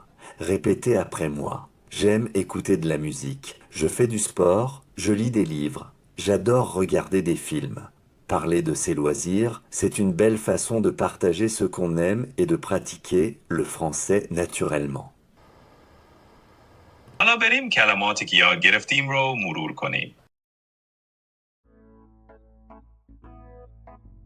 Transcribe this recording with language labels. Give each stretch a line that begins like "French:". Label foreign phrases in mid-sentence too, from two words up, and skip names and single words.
French: Répétez après moi. J'aime écouter de la musique. Je fais du sport, je lis des livres. J'adore regarder des films. Parler de ses loisirs, c'est une belle façon de partager ce qu'on aime et de pratiquer le français naturellement.
Persian: حالا بریم کلماتی که یاد گرفتیم رو مرور کنیم.